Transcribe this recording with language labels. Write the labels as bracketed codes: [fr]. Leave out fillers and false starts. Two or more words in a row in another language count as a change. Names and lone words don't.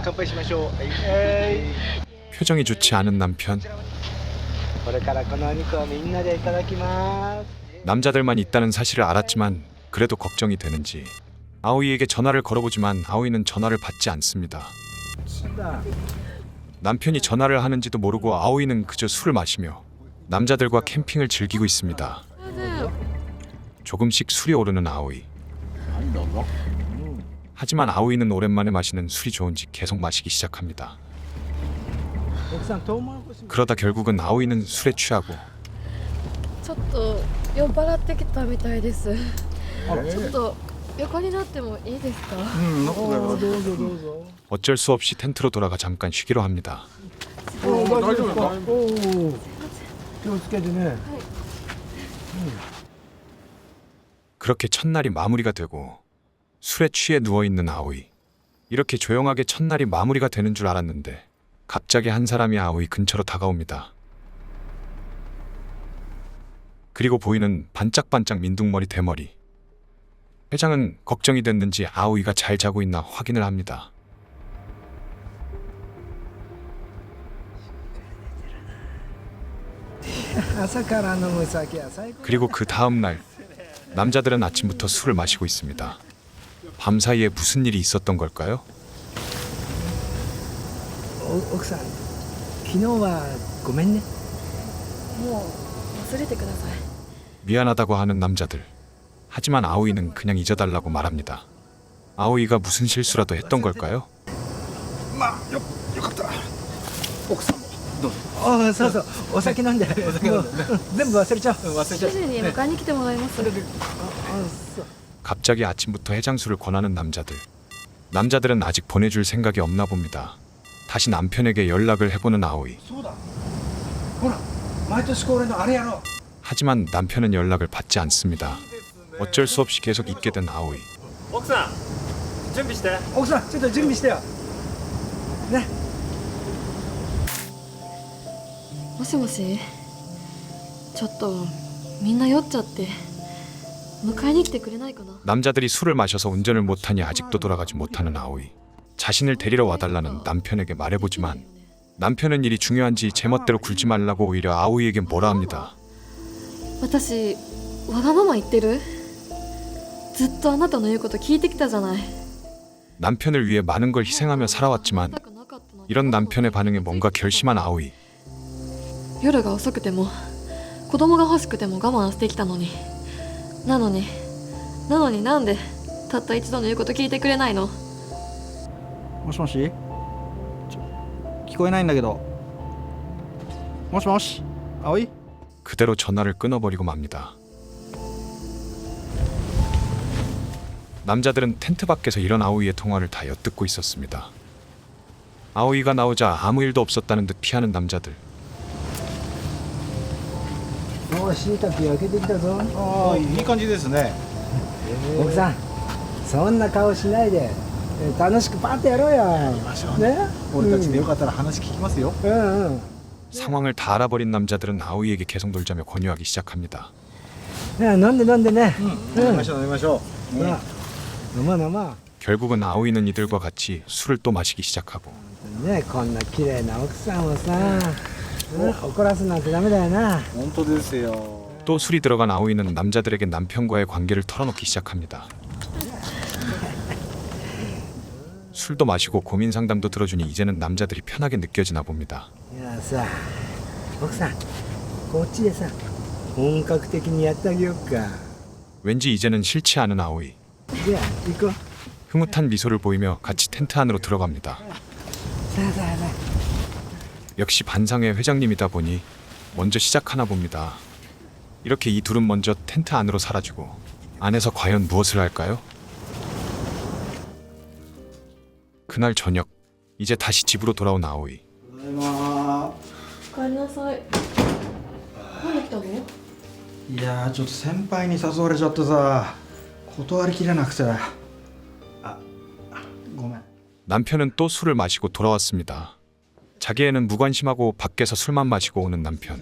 [ja] 乾杯しましょう。 [ko] 표정이 좋지 않은 남편. [ja] これからこのお肉をみんなでいただきます。 [ko] 남자들만 있다는 사실을 알았지만 그래도 걱정이 되는지 아오이에게 전화를 걸어보지만 아오이는 전화를 받지 않습니다. [ja] そうだ。 [ko] 남편이 전화를 하는지도 모르고 아오이는 그저 술을 마시며 남자들과 캠핑을 즐기고 있습니다. 조금씩 술이 오르는 아오이. 하지만 아오이는 오랜만에 마시는 술이 좋은지 계속 마시기 시작합니다. [ja] 奥さんトウモロコシ。 [ko] 그러다 결국은 아오이는 술에 취하고 [ja] ちょっと酔っ払ってきたみたいです。ちょっと横になってもいいですか？どうぞどうぞ。 [ko] 어쩔 수 없이 텐트로 돌아가 잠깐 쉬기로 합니다. [ja] 大丈夫ですか。気をつけてね。 [ko] 그렇게 첫날이 마무리가 되고 술에 취해 누워있는 아오이. 이렇게 조용하게 첫날이 마무리가 되는 줄 알았는데 갑자기 한 사람이 아오이 근처로 다가옵니다. 그리고 보이는 반짝반짝 민둥머리 대머리. 회장은 걱정이 됐는지 아오이가 잘 자고 있나 확인을 합니다. 그리고 그 다음 날 남자들은 아침부터 술을 마시고 있습니다. 밤사이에 무슨 일이 있었던 걸까요? [ja] 奥さん昨日はごめんね。もう忘れてください。 [ko] 미안하다고 하는 남자들. 하지만 아오이는 그냥 잊어달라고 말합니다. 아오이가 무슨 실수라도 했던 걸까요? [ja] まあよかったら奥さんもどうぞ。ああそうそうお酒飲んで。もう全部忘れちゃう。主人に迎えに来てもらいます。 [ko] 갑자기 아침부터 해장술을 권하는 남자들. 남자들은 아직 보내줄 생각이 없나 봅니다. 다시 남편에게 연락을 해보는 아오이. [ja] そうだ。ほら毎年恒例のあれやろう。 [ko] 하지만 남편은 연락을 받지 않습니다. 어쩔 수 없이 계속 있게 된 아오이. [ja] 奥さん準備して。奥さんちょっと準備してよ。ね。もしもし。ちょっとみんな酔っちゃって迎えに来てくれないかな。 [ko] 남자들이 술을 마셔서 운전을 못하니 아직도 돌아가지 못하는 아오이. 자신을 데리러 와달라는 남편에게 말해보지만 남편은 일이 중요한지 제멋대로 굴지 말라고 오히려 아오이에게 뭐라 합니다. [ja] 私わがまま言ってる？ずっとあなたの言うこと聞いてきたじゃない。 [ko] 남편을 위해 많은 걸 희생하며 살아왔지만 이런 남편의 반응에 뭔가 결심한 아오이. [ja] 夜が遅くても子供が欲しくても我慢してきたのになのになんでたった一度の言うこと聞いてくれないの？もしもし聞こえないんだけど。もしもし葵。 [ko] 그대로 전화를 끊어버리고 맙니다. 남자들은 텐트 밖에서 이런 아오이의 통화를 다 엿듣고 있었습니다. 아오이가 나오자 아무 일도 없었다는 듯 피하는 남자들. [ja] もうしいたけ焼けてきたぞ。ああいい感じですね。奥さんそんな顔しないで楽しくパッとやろうよ。ね。俺たちでよかったら話聞きますよ。 [ko] 상황을 다 알아버린 남자들은 아오이에게 계속 놀자며 권유하기 시작합니다. [ja] 飲んで飲んでね。飲みましょう飲みましょう。飲ま飲ま。 [ko] 결국은 아오이는 이들과 같이 술을 또 마시기 시작하고 [ja] ねこんな綺麗な奥さんをさ、怒らすなんてダメだよな。本当ですよ。 [ko] 또 술이 들어간 아오이는 남자들에게 남편과의 관계를 털어놓기 시작합니다. 술도 마시고 고민 상담도 들어주니 이제는 남자들이 편하게 느껴지나 봅니다. [ja] いやさ奥さんこっちでさ本格的にやってあげようか。 [ko] 왠지 이제는 싫지 않은 아오이. [ja] じゃあ行こう。 [ko] 흐뭇한 미소를 보이며 같이 텐트 안으로 들어갑니다. [ja] さあさあさあ [ko] 역시 반상회 회장님이다 보니 먼저 시작하나 봅니다. 이렇게 이 둘은 먼저 텐트 안으로 사라지고 안에서 과연 무엇을 할까요? 그날 저녁 이제 다시 집으로 돌아온 아오이. [ja] ただいま。おかえりなさい。なんで来たの？いやーちょっと先輩に誘われちゃってさ断りきれなくて。あ、ごめん。 [ko] 남편은 또 술을 마시고 돌아왔습니다. 자기애는 무관심하고 밖에서 술만 마시고 오는 남편.